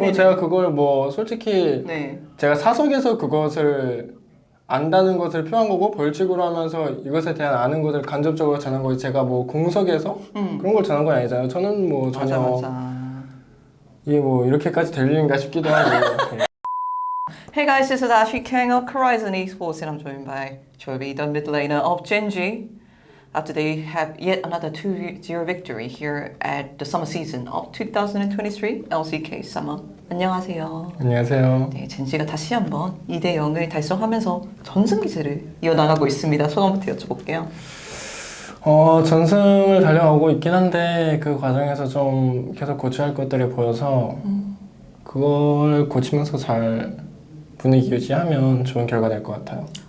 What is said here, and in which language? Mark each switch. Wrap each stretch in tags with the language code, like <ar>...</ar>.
<ko>그리고 제가 그걸 뭐 솔직히 네. 제가 사석에서 그것을 안다는 것을 표한 거고 벌칙으로 하면서 이것에 대한 아는 것을 간접적으로 전한 거지 제가 뭐 공석에서 그런 걸 전한 건 아니잖아요. 저는 뭐 전혀 맞아. 이게 뭐 이렇게까지 될 일인가 싶기도 하고. 네.</ko> <en>Hey guys, this is Ashley King of Horizon Esports and I'm joined by Chobi, the mid laner of Genji. After they have yet another 2-0 victory here at the summer season of 2023 LCK Summer.</en> <ko>안녕하세요. 안녕하세요. 네, 젠지가 다시 한번 2대 0을 달성하면서 전승 기세를 이어나가고 있습니다. 소감부터 여쭤볼게요. 전승을 달려오고 있긴 한데 그 과정에서 좀 계속 고쳐야 할 것들이 보여서 그걸 고치면서 잘 분위기 유지하면 좋은 결과 될 것 같아요.</ko>